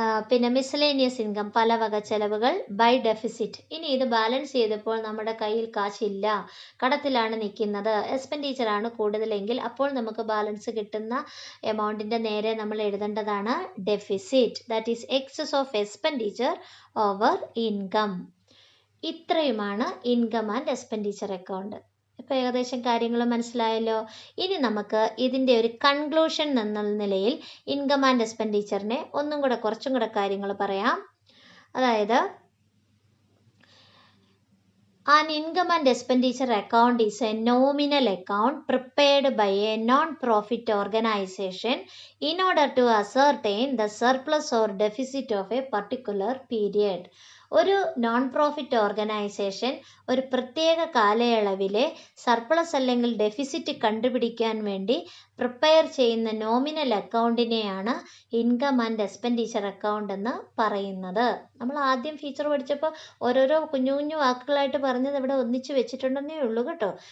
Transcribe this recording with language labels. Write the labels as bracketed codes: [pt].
[ml] പിന്നെ miscellaneous income, പല വക ചെലവുകൾ. ബൈ ഡെഫിസിറ്റ്, ഇനി ഇത് ബാലൻസ് ചെയ്തപ്പോൾ നമ്മുടെ കയ്യിൽ കാശില്ല, കടത്തിലാണ് നിൽക്കുന്നത്, എക്സ്പെൻഡിച്ചർ ആണ് കൂടുതലെങ്കിൽ അപ്പോൾ നമുക്ക് ബാലൻസ് കിട്ടുന്ന എമൗണ്ടിൻ്റെ നേരെ നമ്മൾ എഴുതേണ്ടതാണ് deficit, [en] That is excess of expenditure over income. [ml] ഇത്രയുമാണ് ഇൻകം ആൻഡ് എക്സ്പെൻഡിച്ചർ അക്കൗണ്ട്. ഇപ്പോൾ ഏകദേശം കാര്യങ്ങൾ മനസ്സിലായല്ലോ. ഇനി നമുക്ക് ഇതിൻ്റെ ഒരു കൺക്ലൂഷൻ എന്ന നിലയിൽ ഇൻകം ആൻഡ് എക്സ്പെൻഡിച്ചറിനെ കുറച്ചും കൂടെ കാര്യങ്ങൾ പറയാം. അതായത് [en] an income and expenditure account is a nominal account prepared by a non-profit organization in order to ascertain the surplus or deficit of a particular period. [ml] ഒരു നോൺ പ്രോഫിറ്റ് ഓർഗനൈസേഷൻ ഒരു പ്രത്യേക കാലയളവിലെ surplus അല്ലെങ്കിൽ ഡെഫിസിറ്റ് കണ്ടുപിടിക്കാൻ വേണ്ടി prepare ചെയ്യുന്ന nominal അക്കൗണ്ടിനെയാണ് income and expenditure account എന്ന് പറയുന്നത്. നമ്മൾ ആദ്യം ഫീച്ചർ പഠിച്ചപ്പോൾ ഓരോരോ കുഞ്ഞു കുഞ്ഞു വാക്കുകളായിട്ട് പറഞ്ഞത് ഇവിടെ ഒന്നിച്ച് വെച്ചിട്ടുണ്ടെന്നേ ഉള്ളൂ കേട്ടോ.